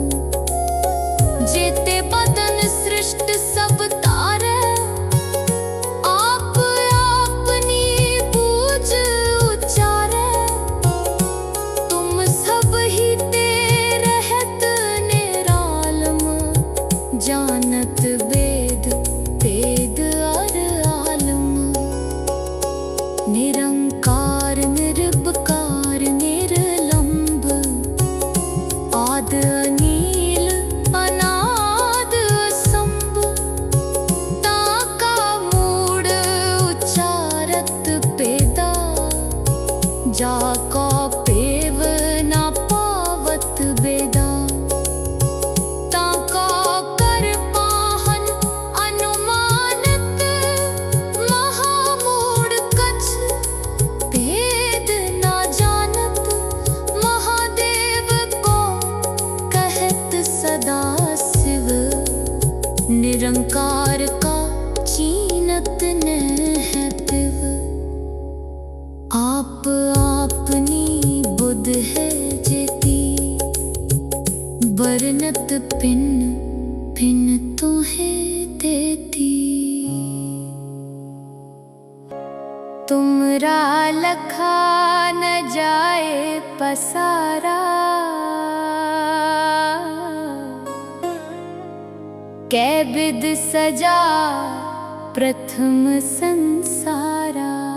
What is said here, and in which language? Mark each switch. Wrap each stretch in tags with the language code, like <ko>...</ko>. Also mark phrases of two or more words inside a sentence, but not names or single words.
<bra>जेते बदन सृष्ट सब तारे, आप अपनी बूझ उचारे। तुम सब ही ते रहत निरालम, जानत वेद वेद अर आलम। निरंकार निर्विकार निर्लंब, आद अनील अनाद असंभ। ताका मूड उच्चारत पेदा, जाका पेव ना पावत बेदा। ताका कर पाहन अनुमानत, महामूढ़ कछ भेद ना जानत। महादेव को कहत सदा शिव, निरंकार का चीनत न है तिव। आप आपनी बुध है जेती, बरनत भिन्न भिन्न तुम्हें देती। तुमरा लखा न जाए पसारा, कै बिद सजा प्रथम संसारा।</bra>